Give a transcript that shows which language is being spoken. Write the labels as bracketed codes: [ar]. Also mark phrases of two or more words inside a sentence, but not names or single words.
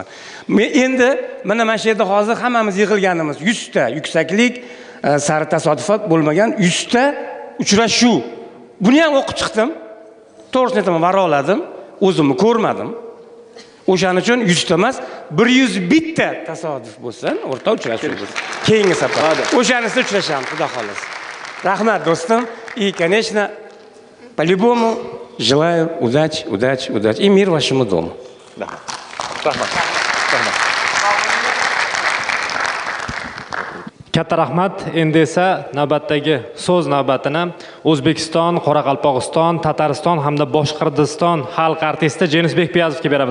[uz] Men endi mana shu yerda hozir hammamiz yig'ilganimiz 100 ta yuksaklik, sari tasodifot bo'lmagan 100 ta uchrashuv. Buni ham o'qib chiqdim. To'g'risini aytaman, varoladim. O'zimni ko'rmadim. O'shaning uchun 100 ta emas, 101 ta tasodif bo'lsin, o'rta uchrashuv bo'lsin. Keyingi safar o'shanisida uchrashamiz, xudo xolasa. Rahmat do'stim. [ru] И, конечно, по-любому желаю удачи и мир вашему дому. [uz] Rahmat. Katta rahmat. Endi esa navbatdagi so'z navbatini O'zbekiston, Qoraqalpog'iston, Tatariston hamda Boshqirdiston xalq artisti Jenisbek Piyazovga beramiz.